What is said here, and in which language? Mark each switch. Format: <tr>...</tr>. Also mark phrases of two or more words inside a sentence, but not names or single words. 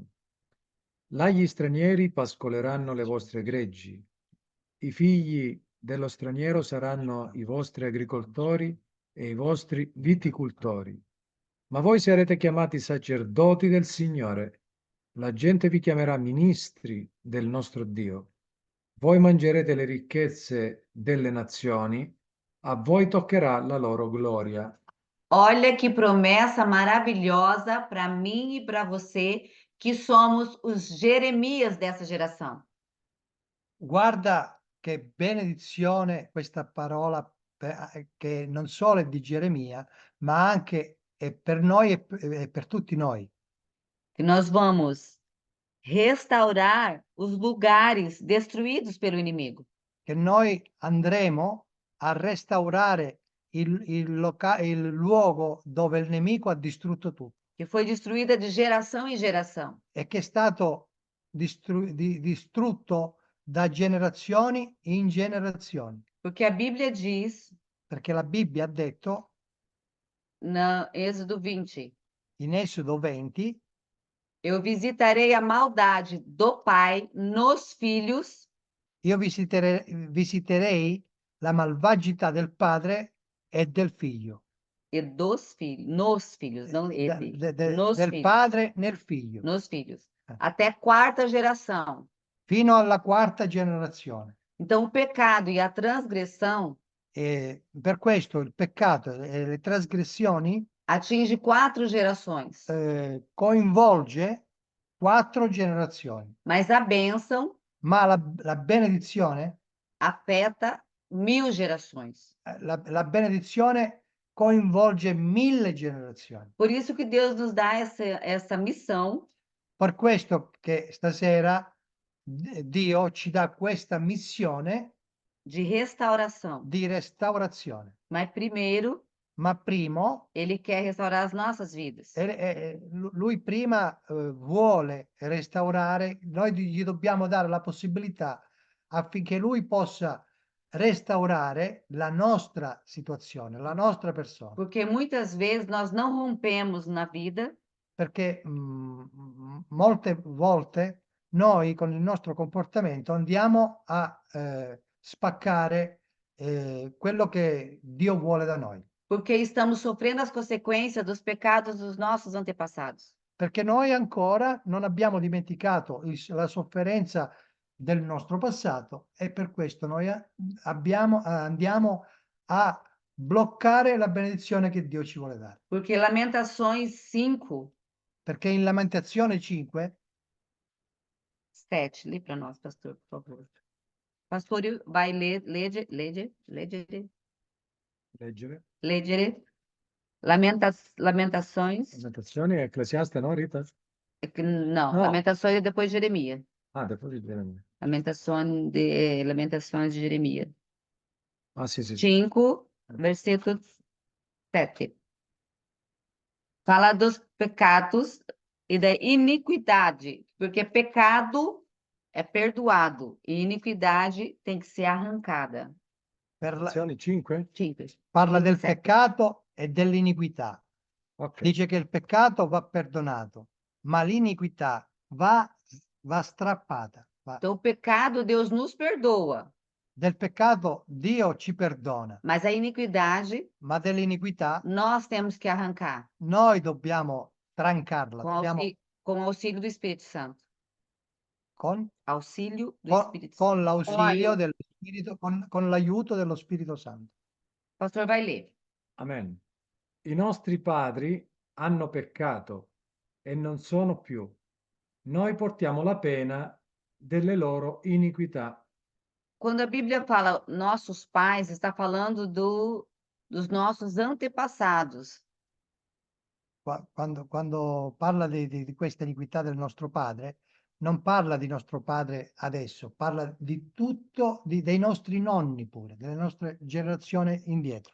<it>Là gli stranieri pascoleranno le vostre greggi, i figli dello straniero saranno i vostri agricoltori e i vostri viticoltori. Ma voi sarete chiamati sacerdoti del Signore. La gente vi chiamerà ministri del nostro Dio. Voi mangerete le ricchezze delle nazioni, a voi toccherà la loro gloria.</it> <pt>Olha que promessa maravilhosa para mim e para você, que somos os Jeremias dessa geração.</pt> <it>Guarda che benedizione questa parola che non solo è di Geremia, ma anche è per noi e per tutti noi.</it> <pt>Que nós vamos restaurar os lugares destruídos pelo inimigo.</pt> <it>Che noi andremo a restaurare il luogo dove il nemico ha distrutto tutto</it> <pt>Que foi destruída de geração em geração.</pt> <it>e che è stato distrutto da generazioni in generazioni.</it> <pt>Porque a Bíblia diz,</pt> <it>Perché la Bibbia ha detto</it> <pt>no Êxodo 20,</pt> <it>in Esodo 20,</it> <pt>eu visitarei a maldade do pai nos filhos</pt> <it>io visiterei la malvagità del padre e del figlio.</it> <pt>e dos filhos, nos filhos, não ele, nos</pt> <it>Del</it> <pt>filhos,</pt> <it>padre nel figlio,</it> <pt>nos filhos, até quarta geração.</pt> <it>fino alla quarta generazione.</it> <pt>Então, o pecado e a transgressão</pt> <it>E per questo il peccato e le trasgressioni</it> <pt>atinge 4 gerações,</pt> <it>coinvolge 4 generazioni,</it> <pt>mas a bênção</pt> <it>ma la benedizione,</it> <pt>afeta 1000 gerações.</pt> <it>la benedizione coinvolge 1000 generazioni.</it> <pt>Por isso que Deus nos dá essa missão</pt> <it>Per questo che stasera Dio ci dà questa missione</it> <pt>de restauração.</pt> <it>di restaurazione.</it> <pt>Mas primeiro,</pt> <it>ma primo,</it> <pt>ele quer restaurar as nossas vidas.</pt> <it>lui prima vuole restaurare, noi gli dobbiamo dare la possibilità affinché lui possa restaurare la nostra situazione, la nostra persona.</it> <pt>Porque muitas vezes nós não rompemos na vida</pt> <it>Perché molte volte noi con il nostro comportamento andiamo a spaccare quello che Dio vuole da noi.</it> <pt>porque estamos sofrendo as consequências dos pecados dos nossos antepassados.</pt> <it>Perché noi ancora non abbiamo dimenticato la sofferenza del nostro passato e per questo noi andiamo a bloccare la benedizione che Dio ci vuole dare.</it> <pt>Porque Lamentações 5,</pt> <it>Perché in Lamentazione 5, 7,</it> <pt>lê para nós, pastor, por favor. Pastor, vai</pt> <it>Leggere. leggere.</it> <pt>Lamentações.</pt> <it>Lamentazioni, Ecclesiaste, no, Rita?</it> <pt>Não,</pt> <it>No.</it> <pt>Lamentações é depois de Jeremias.</pt> <it>Ah, depois di Geremia.</it> <pt>Lamentações de Jeremias.</pt> <it>Ah, sì, sì. 5,</it> <pt>versículo 7. Fala dos pecados e da iniquidade, porque pecado é perdoado e iniquidade tem que ser arrancada.</pt> <it>Lamentazioni 5? 5. parla del 27. peccato e dell'iniquità. Ok. Dice che il peccato va perdonato, ma l'iniquità va strappata.</it> <pt>Então, o pecado, Deus nos perdoa,</pt> <it>Del peccato Dio ci perdona,</it> <pt>mas a iniquidade</pt> <it>ma dell'iniquità</it> <pt>nós temos que arrancar</pt> <it>noi dobbiamo trancarla,</it> <pt>com com auxílio do Espírito Santo.</pt> <it>con,</it> <pt>Auxílio do</pt> <it>con-</it> <pt>Espírito</pt> <it>con</it> <pt>Santo.</pt> <it>l'ausilio dello Spirito, con l'aiuto dello Spirito Santo.</it> <pt>Pastor vai ler.</pt> <it>Amen. I nostri padri hanno peccato e non sono più. Noi portiamo la pena delle loro iniquità.</it> <pt>Quando a Bíblia fala nossos pais, está falando dos nossos antepassados.</pt> <it>Quando parla di questa iniquità del nostro padre, non parla di nostro padre adesso, parla di tutto, dei nostri nonni pure, delle nostre generazioni indietro.</it>